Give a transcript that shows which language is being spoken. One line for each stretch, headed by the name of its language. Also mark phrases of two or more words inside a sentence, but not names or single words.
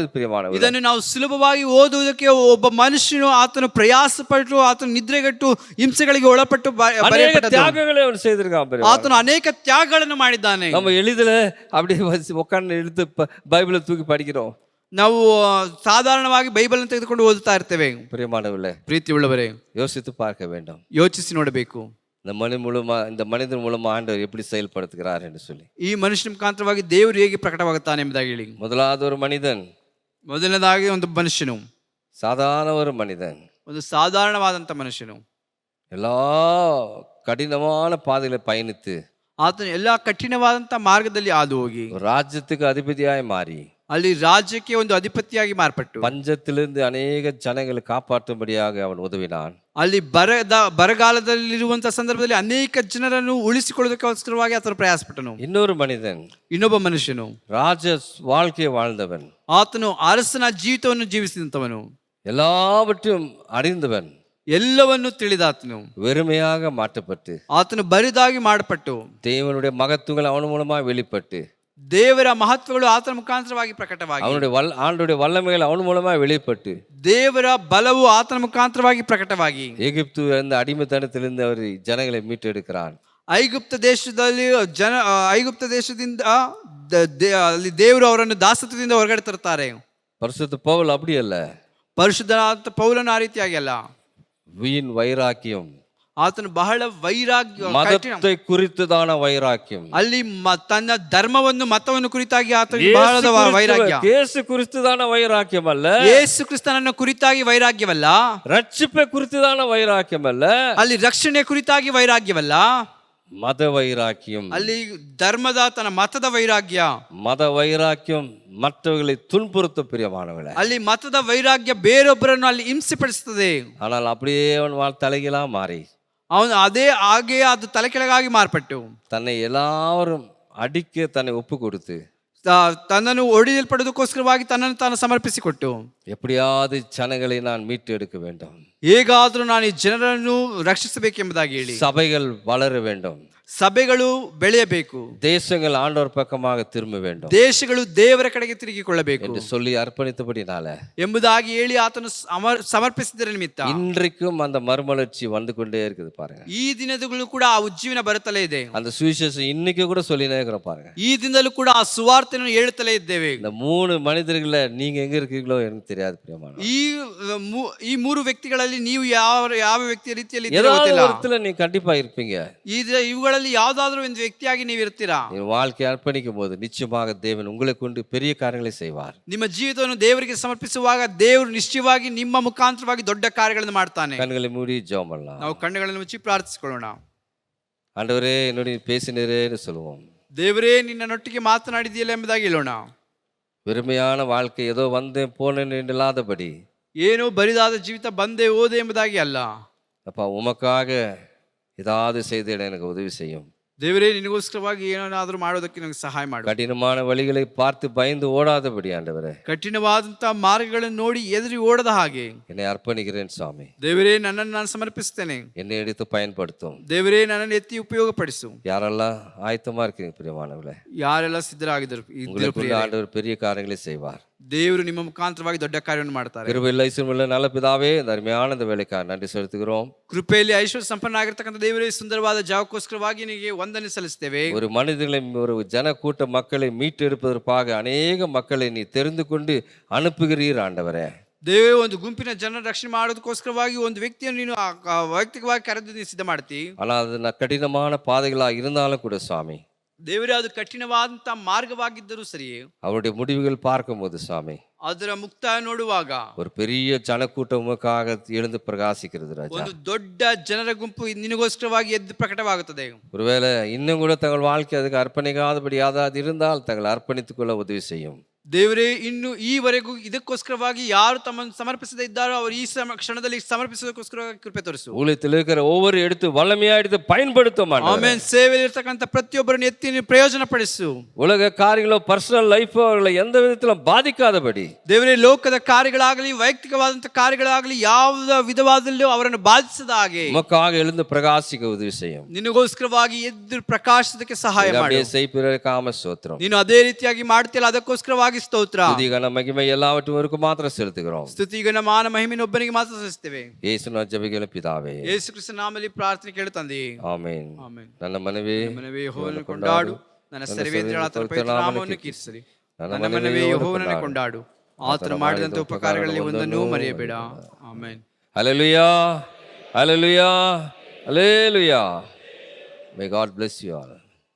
Tamil: பிரியமானவர்களே,
Kannada: ಇದನ್ನು ನಾವು ಸುಲಭವಾಗಿ ಓದುವುದಕ್ಕೆ ಒಬ್ಬ ಮನುಷ್ಯನು ಆತನು ಪ್ರಯಾಸ ಪಟ್ಟು ಆತನು ನಿದ್ರೆಗಟ್ಟು ಹಿಂಸೆಗಳಿಗೆ ಒಳಪಟ್ಟು
Tamil: தியாகங்களை அவன் செய்திருக்கான்.
Kannada: ಆತನು ಅನೇಕ ತ್ಯಾಗಗಳನ್ನು ಮಾಡಿದ್ದಾನೆ.
Tamil: நம்ம எளிதில் அப்படியே உட்கார்ந்து எடுத்து பைபிளை தூக்கி படிக்கிறோம்.
Kannada: ನಾವು ಸಾಧಾರಣವಾಗಿ ಬೈಬಲ್ ಅನ್ನು ತೆಗೆದುಕೊಂಡು ಓದುತ್ತಾ ಇರ್ತೇವೆ.
Tamil: பிரியமானவர்களே,
Kannada: ಪ್ರೀತಿ ಉಳ್ಳವರೇ,
Tamil: யோசித்து பார்க்க வேண்டும்,
Kannada: ಯೋಚಿಸಿ ನೋಡಬೇಕು,
Tamil: இந்த மனிதன் மூலமா ஆண்டவர் எப்படி செயல்படுத்துகிறார் என்று சொல்லி.
Kannada: ಈ ಮನುಷ್ಯನ ಮುಖಾಂತರವಾಗಿ ದೇವರು ಹೇಗೆ ಪ್ರಕಟವಾಗುತ್ತಾನೆ ಎಂಬುದಾಗಿ ಹೇಳಿ.
Tamil: முதலாவது ஒரு மனிதன்,
Kannada: ಮೊದಲನೇದಾಗಿ ಒಂದು ಮನುಷ್ಯನು,
Tamil: சாதாரண ஒரு மனிதன்,
Kannada: ಒಂದು ಸಾಧಾರಣವಾದಂತ ಮನುಷ್ಯನು
Tamil: எல்லா கடினமான பாதைகளை பயணித்து
Kannada: ಆತನು ಎಲ್ಲಾ ಕಠಿಣವಾದಂತ ಮಾರ್ಗದಲ್ಲಿ ಹಾದು ಹೋಗಿ
Tamil: ராஜ்யத்துக்கு அதிபதியாய் மாறி
Kannada: ಅಲ್ಲಿ ರಾಜ್ಯಕ್ಕೆ ಒಂದು ಅಧಿಪತಿಯಾಗಿ ಮಾರ್ಪಟ್ಟು
Tamil: பஞ்சத்திலிருந்து அநேக ஜனங்களை காப்பாற்றும்படியாக அவன் உதவினான்.
Kannada: ಅಲ್ಲಿ ಬರಗಾಲದಲ್ಲಿರುವಂತಹ ಸಂದರ್ಭದಲ್ಲಿ ಅನೇಕ ಜನರನ್ನು ಉಳಿಸಿಕೊಳ್ಳೋದಕ್ಕೋಸ್ಕರವಾಗಿ ಆತನು ಪ್ರಯಾಸಪಟ್ಟನು.
Tamil: இன்னொரு மனிதன்,
Kannada: ಇನ್ನೊಬ್ಬ ಮನುಷ್ಯನು
Tamil: ராஜ வாழ்க்கையை வாழ்ந்தவன்,
Kannada: ಆತನು ಅರಸನ ಜೀವಿತವನ್ನು ಜೀವಿಸಿದಂತವನು,
Tamil: எல்லாவற்றையும் அறிந்தவன்,
Kannada: ಎಲ್ಲವನ್ನು ತಿಳಿದಾತನು,
Tamil: வெறுமையாக மாற்றப்பட்டு
Kannada: ಆತನು ಬರಿದಾಗಿ ಮಾಡಪಟ್ಟು
Tamil: தேவனுடைய மகத்துவங்கள் அவன் மூலமா வெளிப்பட்டு
Kannada: ದೇವರ ಮಹತ್ವಗಳು ಆತನ ಮುಖಾಂತರವಾಗಿ ಪ್ರಕಟವಾಗಿ
Tamil: அவனுடைய ஆண்டுடைய வல்லமைகள் அவன் மூலமா வெளிப்பட்டு
Kannada: ದೇವರ ಬಲವು ಆತನ ಮುಖಾಂತರವಾಗಿ ಪ್ರಕಟವಾಗಿ
Tamil: எகிப்து அந்த அடிமைத்தனத்திலிருந்து அவர் ஜனங்களை மீட்டெடுக்கிறான்.
Kannada: ಐಗುಪ್ತ ದೇಶದಿಂದ ಅಲ್ಲಿ ದೇವರು ಅವರನ್ನು ದಾಸತ್ವದಿಂದ ಹೊರಗಡೆ ತರ್ತಾರೆ.
Tamil: பரிசுத்த பவுல் அப்படி அல்ல,
Kannada: ಪರಿಶುದ್ಧನಾದ ಪೌಲನು ಆ ರೀತಿಯಾಗಿ ಅಲ್ಲ.
Tamil: வீண் வைராக்கியம்,
Kannada: ಆತನು ಬಹಳ ವೈರಾಗ್ಯ,
Tamil: மதத்தை குறித்துதான வைராக்கியம்,
Kannada: ಅಲ್ಲಿ ತನ್ನ ಧರ್ಮವನ್ನು ಮತವನ್ನು ಕುರಿತಾಗಿ ಆತನಿಗೆ ಬಹಳದ ವೈರಾಗ್ಯ.
Tamil: ಯೇಸು ಕ್ರಿಸ್ತುದಾன வைராக்கியம் அல்ல,
Kannada: ಯೇಸು ಕ್ರಿಸ್ತನನ್ನು ಕುರಿತಾಗಿ ವೈರಾಗ್ಯವಲ್ಲ,
Tamil: ரட்சிப்பை குறித்துதான வைராக்கியம் அல்ல,
Kannada: ಅಲ್ಲಿ ರಕ್ಷಣೆ ಕುರಿತಾಗಿ ವೈರಾಗ್ಯವಲ್ಲ,
Tamil: மத வைராக்கியம்,
Kannada: ಅಲ್ಲಿ ಧರ್ಮದ ತನ್ನ ಮತದ ವೈರಾಗ್ಯ.
Tamil: மத வைராக்கியம் மற்றவர்களை துன்புறுத்த பிரியமானவர்களே,
Kannada: ಅಲ್ಲಿ ಮತದ ವೈರಾಗ್ಯ ಬೇರೊಬ್ಬರನ್ನು ಅಲ್ಲಿ ಹಿಂಸೆಪಡಿಸುತ್ತದೆ.
Tamil: ஆனால் அப்படியே அவன் தலைகீழா மாறி
Kannada: ಅವನು ಹಾಗೆ ಅದು ತಲೆ ಕೆಳಗಾಗಿ ಮಾರ್ಪಟ್ಟು
Tamil: தன்னை எல்லாரும் அடிக்க தன்னை ஒப்பு கொடுத்து
Kannada: ತನ್ನನ್ನು ಹೊಡೆಯಲ್ಪಡೋದಕ್ಕೋಸ್ಕರವಾಗಿ ತನ್ನನ್ನು ತಾನು ಸಮರ್ಪಿಸಿಕೊಟ್ಟು
Tamil: எப்படியாவது ஜனங்களை நான் மீட்டு எடுக்க வேண்டும்,
Kannada: ಹೇಗಾದ್ರೂ ನಾನು ಈ ಜನರನ್ನು ರಕ್ಷಿಸಬೇಕೆಂಬುದಾಗಿ ಹೇಳಿ
Tamil: சபைகள் வளர வேண்டும்,
Kannada: ಸಭೆಗಳು ಬೆಳೆಯಬೇಕು,
Tamil: தேசங்கள் ஆண்டவர் பக்கமாக திரும்ப வேண்டும்,
Kannada: ದೇಶಗಳು ದೇವರ ಕಡೆಗೆ ತಿರುಗಿಕೊಳ್ಳಬೇಕು
Tamil: என்று சொல்லி அர்ப்பணித்தபடினால
Kannada: ಎಂಬುದಾಗಿ ಹೇಳಿ ಆತನು ಸಮರ್ಪಿಸಿದರ ನಿಮಿತ್ತ
Tamil: இன்றைக்கும் அந்த மறுமலர்ச்சி வந்து கொண்டே இருக்குது. பாருங்க,
Kannada: ಈ ದಿನದಲ್ಲೂ ಕೂಡ ಆ ಉಜ್ಜೀವನ ಬರುತ್ತಲೇ ಇದೆ.
Tamil: அந்த சுவிசேஷம் இன்னைக்கு கூட சொல்லினே இருக்கிறோம். பாருங்க,
Kannada: ಈ ದಿನದಲ್ಲೂ ಕೂಡ ಆ ಸುವಾರ್ತೆಯನ್ನು ಹೇಳುತ್ತಲೇ ಇದ್ದೇವೆ.
Tamil: இந்த 3 மனிதர்களை நீங்க எங்க இருக்கீங்களோ எனக்கு தெரியாது பிரியமான.
Kannada: ಈ 3 ವ್ಯಕ್ತಿಗಳಲ್ಲಿ ನೀವು ಯಾವ ವ್ಯಕ್ತಿಯ ರೀತಿಯಲ್ಲಿ
Tamil: நீ கண்டிப்பா இருப்பீங்க.
Kannada: ಇವುಗಳಲ್ಲಿ ಯಾವುದಾದ್ರೂ ಒಂದು ವ್ಯಕ್ತಿಯಾಗಿ ನೀವು ಇರ್ತೀರಾ.
Tamil: ನೀವು வாழ்க்கை அர்ப்பணிக்கும் போது நிச்சயமாக தேவன் உங்களை கொண்டு பெரிய காரியங்களை செய்வார்.
Kannada: ನಿಮ್ಮ ಜೀವಿತವನ್ನು ದೇವರಿಗೆ ಸಮರ್ಪಿಸುವಾಗ ದೇವರು ನಿಶ್ಚಯವಾಗಿ ನಿಮ್ಮ ಮುಖಾಂತರವಾಗಿ ದೊಡ್ಡ ಕಾರ್ಯಗಳನ್ನು ಮಾಡ್ತಾನೆ. ಕಣ್ಣುಗಳನ್ನು ಮೂಡಿ
Tamil: ಜெபம் பண்ணலாம்.
Kannada: ನಾವು ಕಣ್ಣುಗಳನ್ನು ಮುಚ್ಚಿ ಪ್ರಾರ್ಥಿಸಿಕೊಳ್ಳೋಣ.
Tamil: ஆண்டவரே என்னுடைய பேசினரேன்னு சொல்லுவோம்.
Kannada: ದೇವರೇ ನಿನ್ನೊಟ್ಟಿಗೆ ಮಾತನಾಡಿದೆಯಲ್ಲ ಎಂಬುದಾಗಿ ಹೇಳೋಣ.
Tamil: வெறுமையான வாழ்க்கை ஏதோ வந்தேன் போனேன்னு இல்லாதபடி
Kannada: ಏನೋ ಬರಿದಾದ ಜೀವಿತ ಬಂದೆ ಹೋದೆ ಎಂಬುದಾಗಿ ಅಲ್ಲ.
Tamil: அப்பா உமக்காக ஏதாவது செய்திட எனக்கு உதவி செய்யும்.
Kannada: ದೇವರೇ ನಿನಗೋಸ್ಕರವಾಗಿ ಏನಾದರೂ ಮಾಡೋದಕ್ಕೆ ನನಗೆ ಸಹಾಯ ಮಾಡು.
Tamil: கடினமான வழிகளை பார்த்து பயந்து ஓடாதபடி ஆண்டவரே
Kannada: ಕಠಿಣವಾದಂತಹ ಮಾರ್ಗಗಳನ್ನು ನೋಡಿ ಎದುರಿ ಓಡದ ಹಾಗೆ
Tamil: என்னை அர்ப்பணிக்கிறேன் சுவாமி.
Kannada: ದೇವರೇ ನನ್ನನ್ನು ನಾನು ಸಮರ್ಪಿಸ್ತೇನೆ.
Tamil: என்னை எடுத்து பயன்படுத்தும்.
Kannada: ದೇವರೇ ನನ್ನನ್ನು ಎತ್ತಿ ಉಪಯೋಗಪಡಿಸು.
Tamil: யாரெல்லாம் ஆயத்தமா இருக்கீங்க பிரியமானவர்களே,
Kannada: ಯಾರೆಲ್ಲ ಸಿದ್ಧರಾಗಿದ್ದರು
Tamil: உங்களுக்குள்ள ஆண்டவர் பெரிய காரியங்களை செய்வார்.
Kannada: ದೇವರು ನಿಮ್ಮ ಮುಖಾಂತರವಾಗಿ ದೊಡ್ಡ ಕಾರ್ಯವನ್ನು ಮಾಡ್ತಾರೆ.
Tamil: கிருபையில் ஐஸ்வர்யமுள்ள நல்ல பிதாவே, இந்த அருமையான இந்த வேலைக்காக நன்றி செலுத்துகிறோம்.
Kannada: ಕೃಪೆಯಲ್ಲಿ ಐಶ್ವರ್ಯ ಸಂಪನ್ನ ಆಗಿರ್ತಕ್ಕಂಥ ದೇವರೇ, ಸುಂದರವಾದ ಜಾವಕ್ಕೋಸ್ಕರವಾಗಿ ನಿನಗೆ ವಂದನೆ ಸಲ್ಲಿಸ್ತೇವೆ.
Tamil: ஒரு மனிதர்களை ஒரு ஜன கூட்ட மக்களை மீட்டெடுப்பதற்காக அநேக மக்களை நீ தெரிந்து கொண்டு அனுப்புகிறீர் ஆண்டவரே.
Kannada: ದೇವೇ, ಒಂದು ಗುಂಪಿನ ಜನರ ರಕ್ಷಣೆ ಮಾಡೋದಕ್ಕೋಸ್ಕರವಾಗಿ ಒಂದು ವ್ಯಕ್ತಿಯನ್ನು ನೀನು ವೈಯಕ್ತಿಕವಾಗಿ ಕರೆದು ನೀನು ಸಿದ್ಧ ಮಾಡ್ತಿ.
Tamil: ஆனால் அது கடினமான பாதைகளாக இருந்தாலும் கூட சுவாமி,
Kannada: ದೇವರೇ, ಅದು ಕಠಿಣವಾದಂತಹ ಮಾರ್ಗವಾಗಿದ್ದರೂ ಸರಿಯೇ
Tamil: அவருடைய முடிவுகள் பார்க்கும்போது சுவாமி,
Kannada: ಅದರ ಮುಕ್ತಾಯ ನೋಡುವಾಗ
Tamil: ஒரு பெரிய ஜனக்கூட்டமுக்காக எழுந்து பிரகாசிக்கிறது ராஜா.
Kannada: ಒಂದು ದೊಡ್ಡ ಜನರ ಗುಂಪು ನಿನಗೋಸ್ಕರವಾಗಿ ಎದ್ದು ಪ್ರಕಟವಾಗುತ್ತದೆ.
Tamil: ஒருவேளை இன்னும் கூட தங்கள் வாழ்க்கை அதுக்கு அர்ப்பணிக்காதபடி யாராவது இருந்தால் தங்களை அர்ப்பணித்துக் கொள்ள உதவி செய்யும்.
Kannada: ದೇವರೇ, ಇನ್ನು ಈವರೆಗೂ ಇದಕ್ಕೋಸ್ಕರವಾಗಿ ಯಾರು ತಮ್ಮನ್ನು ಸಮರ್ಪಿಸದೇ ಇದ್ದಾರೋ ಅವರು ಈ ಕ್ಷಣದಲ್ಲಿ ಸಮರ್ಪಿಸೋದಕ್ಕೋಸ್ಕರ ಕೃಪೆ ತೋರಿಸು.
Tamil: ஊழியத்தில் இருக்கிற ஒவ்வொரு எடுத்து வல்லமையா எடுத்து பயன்படுத்தும் ஆண்டவரே.
Kannada: ಆಮೆನ್. ಸೇವೆಯಲ್ಲಿ ಇರತಕ್ಕಂತ ಪ್ರತಿಯೊಬ್ಬರನ್ನು ಎತ್ತಿ ನೀನು ಪ್ರಯೋಜನ ಪಡಿಸು.
Tamil: உலக காரியங்களோ
English: personal life
Tamil: அவர்களை எந்த விதத்திலும் பாதிக்காதபடி
Kannada: ದೇವರೇ, ಲೋಕದ ಕಾರ್ಯಗಳಾಗಲಿ ವೈಯಕ್ತಿಕವಾದಂತಹ ಕಾರ್ಯಗಳಾಗಲಿ ಯಾವ ವಿಧವಾದಲ್ಲೂ ಅವರನ್ನು ಬಾಧಿಸದ ಹಾಗೆ
Tamil: உமக்காக எழுந்து பிரகாசிக்க உதவி செய்யும்.
Kannada: ನಿನಗೋಸ್ಕರವಾಗಿ ಎದ್ದು ಪ್ರಕಾಶಿಸಕ್ಕೆ ಸಹಾಯ ಮಾಡು.
Tamil: செய்பிறக்காம ஸ்தோத்திரம்.
Kannada: ನೀನು ಅದೇ ರೀತಿಯಾಗಿ ಮಾಡ್ತಿಲ್ಲ, ಅದಕ್ಕೋಸ್ಕರವಾಗಿ ಸ್ತೋತ್ರ.
Tamil: துதி கன மகிமை எல்லாவற்றுக்கும் ಮಾತ್ರ செலுத்துகிறோம்.
Kannada: ಸ್ತುತಿ ಗಣ ಮಾನ ಮಹಿಮೆಯನ್ನು ಒಬ್ಬನಿಗೆ ಮಾತ್ರ ಸಲ್ಲಿಸುತ್ತೇವೆ. ಯೇಸುವಿನ ಜಪಗಳ ಪಿತಾವೇ, ಯೇಸು ಕ್ರಿಸ್ತನ ನಾಮದಲ್ಲಿ ಪ್ರಾರ್ಥನೆ ಕೇಳು ತಂದೆಯೇ. ಆಮೆನ್. ಆಮೆನ್. ನನ್ನ ಮನವೇ ಯೆಹೋವನನ್ನು ಕೊಂಡಾಡು, ನನ್ನ ಸರ್ವೇಂದ್ರಿಯಾತನ ಪವಿತ್ರ ನಾಮವನ್ನು ಕೀರ್ತಿಸಿರಿ. ನನ್ನ ಮನವೇ ಯೆಹೋವನನ್ನು ಕೊಂಡಾಡು, ಆತನು ಮಾಡಿದಂಥ ಉಪಕಾರಗಳಲ್ಲಿ ಒಂದನ್ನೂ ಮರೆಯಬೇಡ. ಆಮೆನ್. ಹಲ್ಲೆಲೂಯಾ, ಹಲ್ಲೆಲೂಯಾ, ಹಲ್ಲೆಲೂಯಾ.
English: May God bless you all.